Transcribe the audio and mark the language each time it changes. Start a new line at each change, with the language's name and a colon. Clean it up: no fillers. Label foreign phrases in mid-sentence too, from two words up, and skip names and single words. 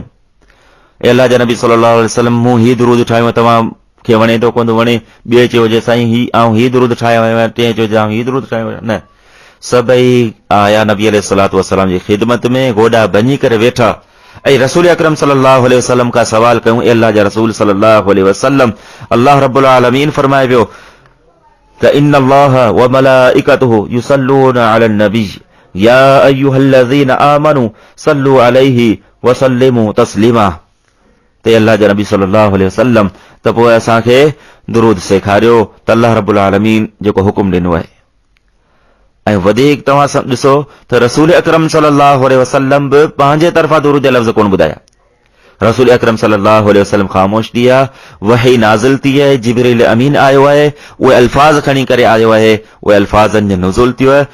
Sindhi: अल्लाह जे नबी
Arabic: صلى الله عليه وسلم,
Sindhi: मूं ही दुरूद ठाहियो, तव्हां खे वणे थो कोन वणे, ॿिए चयो जे साईं ही ऐं ही दुरूद ठाहियो आहियां, टे चयो जे ही दुरूद ठाहियो आहियां, न, सभई आया नबी
Arabic: عليه الصلاة والسلام
Sindhi: जी ख़िदमत में, गोॾा बनी करे वेठा ऐं रसूल अकरम
Arabic: صلى الله عليه وسلم
Sindhi: का सवाल कयूं। अल्लाह जा रसूल
Arabic: صلى الله عليه وسلم,
Sindhi: अल्लाह रब्बुल आलमीन फरमाए पियो त
Arabic: إن الله وملائكته يصلون على النبي يا أيها الذين آمنوا صلوا عليه وسلموا تسليما.
Sindhi: ते अल्लाह जा नबी
Arabic: صلى الله عليه وسلم
Sindhi: त पोइ असांखे दुरूद सेखारियो त अल्लाह रब्बुल आलमीन जेको हुकुम ॾिनो आहे। ऐं वधीक तव्हां ॾिसो त रसूल अकरम
Arabic: صلى الله عليه وسلم
Sindhi: बि पंहिंजे तरफ़ां दुरूद जा लफ़्ज़ कोन ॿुधाया। रसूल अकरम
Arabic: صلى الله عليه وسلم
Sindhi: ख़ामोश थी विया, वही नाज़िल थी आहे, जिब्रील अमीन आयो आहे, उहे अल्फाज़ खणी करे आयो आहे, उहे अल्फाज़नि जो नुज़ुल थियो आहे।